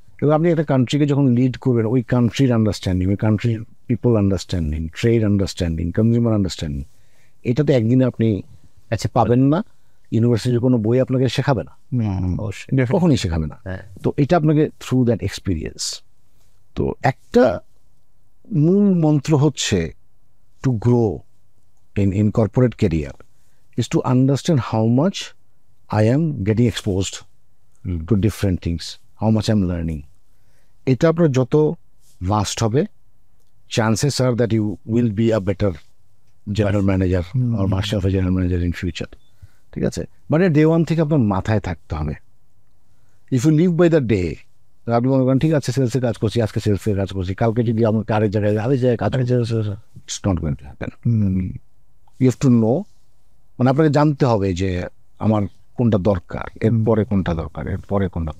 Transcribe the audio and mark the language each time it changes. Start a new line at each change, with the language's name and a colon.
Bangla: এবং আপনি একটা কান্ট্রিকে যখন লিড করবেন, ওই কান্ট্রির আন্ডারস্ট্যান্ডিং, ওই কান্ট্রির people understanding, trade understanding, consumer understanding, এটা তো একদিনে আপনি পাবেন না। ইউনিভার্সিটির কোনো বই আপনাকে শেখাবে না, কখনই শেখাবে না। তো এটা আপনাকে থ্রু দ্যাট এক্সপিরিয়েন্স। তো একটা মূল মন্ত্র হচ্ছে
English: To grow in corporate career is to understand how much I am getting exposed to different things, how much I'm learning.
Bangla: এটা আপনার যত ভাস্ট হবে,
English: chances are that you will be a better general manager or master of a general manager in future.
Bangla: ঠিক আছে, but day 1 থেকে আপনার মাথায় থাকতে হবে।
English: if you live by the day,
Bangla: আপনি মনে করেন ঠিক আছে সেলসে কাজ করছি, আজকে সেলসে কাজ করছি, কালকে যদি আমাকে আরেক জায়গায় কাজ করছি,
English: It's not going to happen. You have to know,
Bangla: মানে আপনাকে জানতে হবে যে আমার কোনটা দরকার, এরপরে কোনটা দরকার, এরপরে কোনটা।